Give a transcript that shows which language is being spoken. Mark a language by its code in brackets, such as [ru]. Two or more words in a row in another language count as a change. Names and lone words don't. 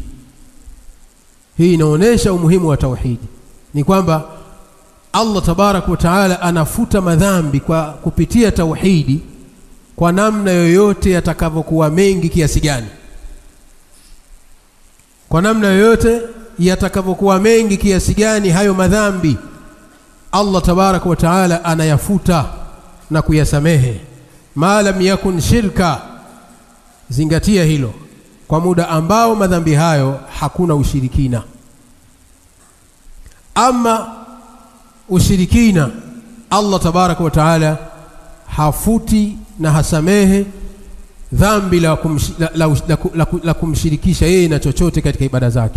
[sw] Hii inaonesha umuhimu wa tauhidi, ni kwamba [ar] الله تبارك وتعالى [sw] anafuta madhambi kwa kupitia tauhidi kwa namna yoyote yatakavyokuwa mengi kiasi gani, kwa namna yoyote yatakavyokuwa mengi kiasi gani hayo madhambi [ar] الله تبارك وتعالى [sw] anayafuta na kuyasamehe. [ar] ما لم يكن شركا, [sw] zingatia hilo, kwa muda ambao madhambi hayo hakuna ushirikina. Ama ushirikina, [ar] الله تبارك وتعالى [sw] hafuti na hasamehe dhambi la kumshirikisha yeye na chochote katika ibada zake.